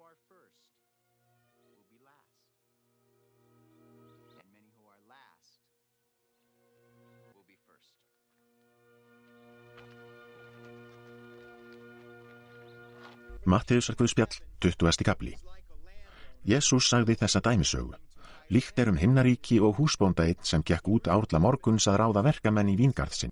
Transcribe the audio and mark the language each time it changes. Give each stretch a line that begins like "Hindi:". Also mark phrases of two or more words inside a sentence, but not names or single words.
English: first will be last, and many who are last will be first.
Icelandic: Mattheusar Guðspjall, 20. kafli. Jesús sagði þessa dæmisögu. Líkt himnaríki og húsbónda einn sem gekk út árla morguns að ráða verkamenn í víngarð sinn.